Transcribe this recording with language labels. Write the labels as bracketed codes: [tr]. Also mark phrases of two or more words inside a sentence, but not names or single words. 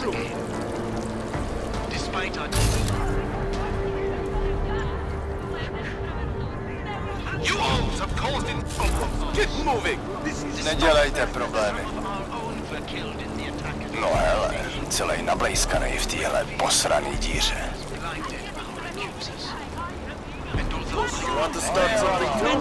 [en] in. Despite our... You all have caused in... Get moving! [cs] Nedělejte problémy. No hele, celý nablejskanej v téhle posraný díře. [en] You want to start something too?